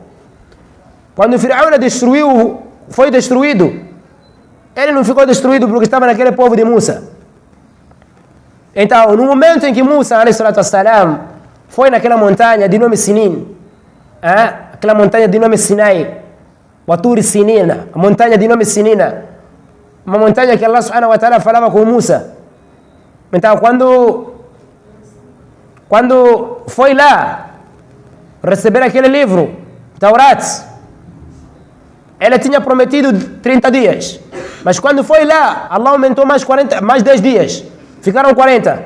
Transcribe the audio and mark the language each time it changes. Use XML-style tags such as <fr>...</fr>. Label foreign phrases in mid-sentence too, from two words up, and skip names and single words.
<pt>Quando o Firaúna foi destruído, ele não ficou destruído porque estava naquele povo de Musa. Então, no momento em que Musa, ﷺ, foi naquela montanha de nome Sinin, aquela montanha de nome Sinai,</pt> <ar>وطور سينين,</ar> <pt>a montanha de nome Sinina, uma montanha que Allah</pt> <ar>سبحانه وتعالى</ar> <pt>falava com Musa. Então, quando foi lá receber aquele livro, Taurat, ele tinha prometido 30 dias, mas quando foi lá, Allah aumentou mais 10 dias, ficaram 40.</pt>